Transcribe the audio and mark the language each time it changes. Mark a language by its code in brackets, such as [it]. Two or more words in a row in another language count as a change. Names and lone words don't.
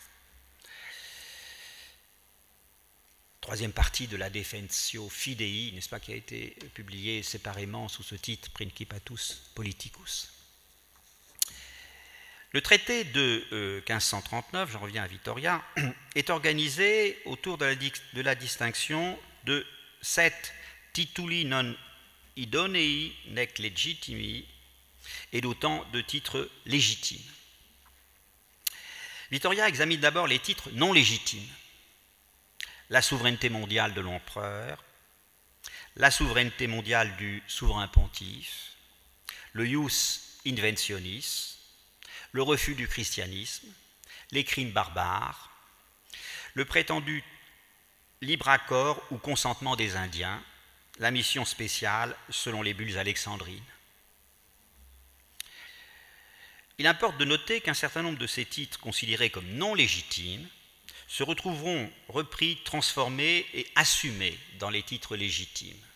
[fr] Troisième partie de la Defensio Fidei, n'est-ce pas, qui a été publiée séparément sous ce titre Principatus Politicus. Le traité de 1539, j'en reviens à Vittoria, est organisé autour de la distinction de 7 [la] tituli non idonei nec legitimi [fr] et d'autant de titres légitimes. Vittoria examine d'abord les titres non légitimes. La souveraineté mondiale de l'empereur, la souveraineté mondiale du souverain pontife, le [la] ius inventionis, [fr] le refus du christianisme, les crimes barbares, le prétendu libre accord ou consentement des Indiens, la mission spéciale selon les bulles alexandrines. Il importe de noter qu'un certain nombre de ces titres considérés comme non légitimes se retrouveront repris, transformés et assumés dans les titres légitimes.